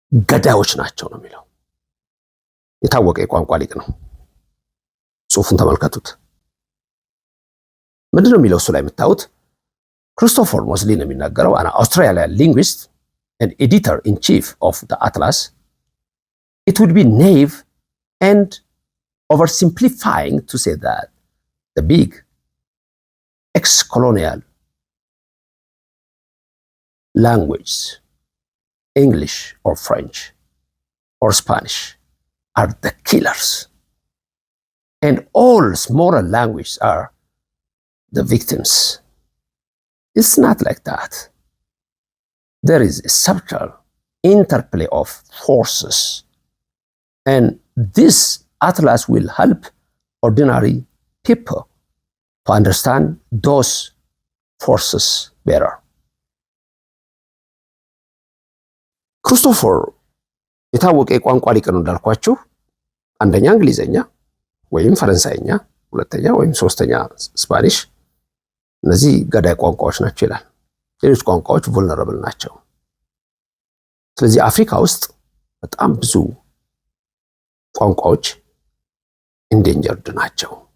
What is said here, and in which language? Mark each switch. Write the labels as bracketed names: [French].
[Amharic] ገዳዮች ናቸው ነው የሚለው። የታወቀ የቋንቋ ሊቅ ነው። ጽሑፉን ተመልከቱት። ምንድነው የሚለው እሱ ላይ የምታዩት? ክሪስቶፈር ሞስሊ ነው የሚናገረው። [English] አን አውስትራሊያን ሊንግዊስት and editor in chief of the Atlas. It would be naive and oversimplifying to say that the big ex-colonial languages, English or French or Spanish, are the killers, and all smaller languages are the victims. It's not like that. There is a subtle interplay of forces, and this atlas will help ordinary people to understand those forces better. [Amharic] ክሪስቶፈር የታወቀ የቋንቋ ሊቅ ነው እንዳልኳችሁ። አንደኛ እንግሊዘኛ ወይም ፈረንሳይኛ፣ ሁለተኛ ወይም ሶስተኛ ስፓኒሽ። እነዚህ ገዳይ ቋንቋዎች ናቸው ይላል። ሌሎች ቋንቋዎች ቮልነረብል ናቸው። ስለዚህ አፍሪካ ውስጥ በጣም ብዙ ቋንቋዎች ኢንዴንጀርድ ናቸው።